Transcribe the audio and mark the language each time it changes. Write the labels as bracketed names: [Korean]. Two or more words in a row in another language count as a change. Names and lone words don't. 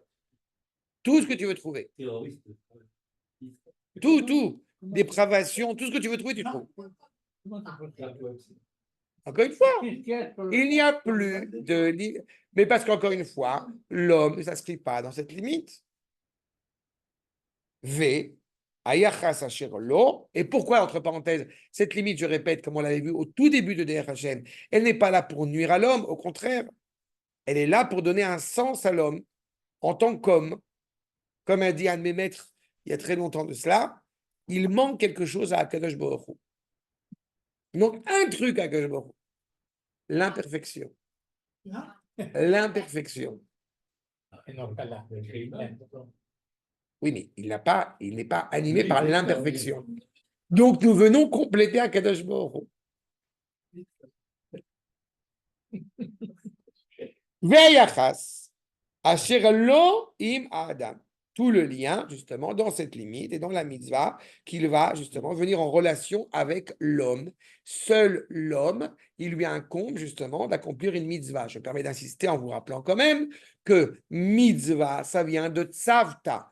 [French] Tout ce que tu veux trouver. Tout, dépravation, tout ce que tu veux trouver, tu trouves. Encore une fois, il n'y a plus de... Mais parce qu'encore une fois, l'homme ne s'inscrit pas dans cette limite. [Hebrew] ויחס אשר לו. [French] Et pourquoi, entre parenthèses, cette limite, je répète, comme on l'avait vu au tout début de DRHN, elle n'est pas là pour nuire à l'homme, au contraire, elle est là pour donner un sens à l'homme en tant qu'homme. Comme a dit un de mes maîtres il y a très longtemps de cela, il manque quelque chose à [Hebrew] הקדוש ברוך הוא. [French] Il manque un truc à [Hebrew] הקדוש ברוך הוא. [French] L'imperfection. L'imperfection. Oui, mais il n'est pas animé par l'imperfection. Donc, nous venons compléter [Hebrew] הקדוש ברוך הוא. ויחס אשר לו עם אדם. [French] Tout le lien, justement, dans cette limite et dans la mitzvah, qu'il va, justement, venir en relation avec l'homme. Seul l'homme, il lui incombe, justement, d'accomplir une mitzvah. Je me permets d'insister en vous rappelant quand même que mitzvah, ça vient de tzavta.